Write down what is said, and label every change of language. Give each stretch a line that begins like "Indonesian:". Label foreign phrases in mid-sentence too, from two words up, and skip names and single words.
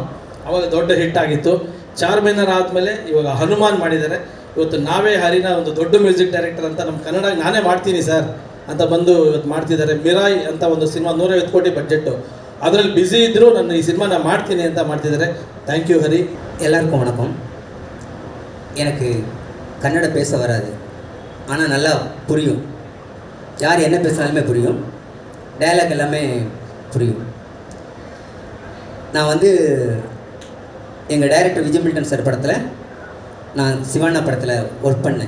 Kannada: ಅವಾಗ ದೊಡ್ಡ ಹಿಟ್ ಆಗಿತ್ತು. ಚಾರ್ಮಿನಾರ್ ಆದಮೇಲೆ ಇವಾಗ ಹನುಮಾನ್ ಮಾಡಿದ್ದಾರೆ. ಇವತ್ತು ನಾವೇ ಹರಿನ ಒಂದು ದೊಡ್ಡ
English: music director
Kannada: ಅಂತ ನಮ್ಮ ಕನ್ನಡ ನಾನೇ ಮಾಡ್ತೀನಿ ಸರ್ ಅಂತ ಬಂದು ಇವತ್ತು ಮಾಡ್ತಿದ್ದಾರೆ. ಮಿರಾಯ್ ಅಂತ ಒಂದು ಸಿನಿಮಾ 150 ಕೋಟಿ ಬಡ್ಜೆಟ್ಟು, ಅದರಲ್ಲಿ ಬ್ಯುಸಿ ಇದ್ದರೂ ನಾನು ಈ ಸಿನಿಮಾ ನಾನು ಮಾಡ್ತೀನಿ ಅಂತ ಮಾಡ್ತಿದ್ದಾರೆ.
English: thank you ஹரி.
Tamil: எல்லாருக்கும் வணக்கம். எனக்கு கன்னட பேச வராது, ஆனால் நல்லா புரியும். யார் என்ன பேசினாலுமே புரியும், டயலாக் எல்லாமே புரியும். நான் வந்து எங்கள் டைரக்டர் விஜய் மில்டன் சார் படத்தில், நான் சிவானா படத்தில் ஒர்க் பண்ணேன்.